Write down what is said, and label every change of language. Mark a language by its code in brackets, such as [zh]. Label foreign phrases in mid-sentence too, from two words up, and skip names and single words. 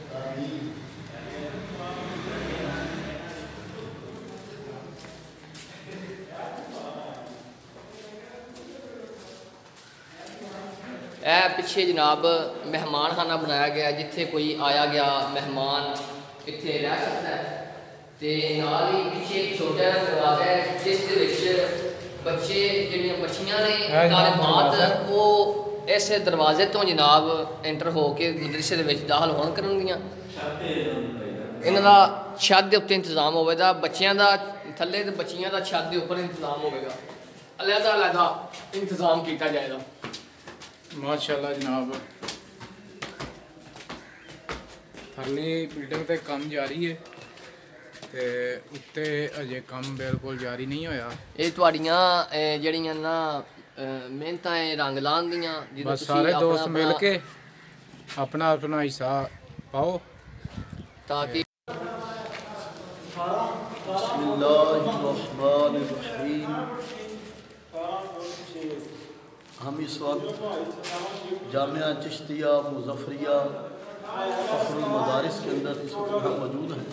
[pa] اے پیچھے جناب مہمان خانہ بنایا گیا، جتھے کوئی آیا گیا مہمان اتنے رہ سکتا ہے۔ تے نال ہی پیچھے ایک چھوٹا دروازہ ہے جس دے وچ بچے جڑیاں بچیاں نے طالبات وہ اس دروازے تو جناب انٹر ہو کے مدرسے دے وچ داخل ہون کرن گیاں۔ انہاں دا چھت دے اوپر انتظام ہوئے گا، بچیاں دا تھلے تے بچیاں دا چھت دے اوپر انتظام ہوئے گا، علیحدہ علیحدہ انتظام کیتا جائے گا۔ ماشاءاللہ جناب تھلی بلڈنگ تے کام جاری ہے تے اتے اجے کام بالکل جاری نہیں ہویا۔ یہ تواڈیاں جڑیاں نا محنتاں رنگ لان دیاں، بس سارے دوست مل کے اپنا اپنا حصہ پاؤ تاکہ [ar] بسم اللہ الرحمن الرحیم۔ [ur] ہم اس وقت جامعہ چشتیہ مظفریہ فخر المدارس کے اندر اس وقت ہم موجود ہیں۔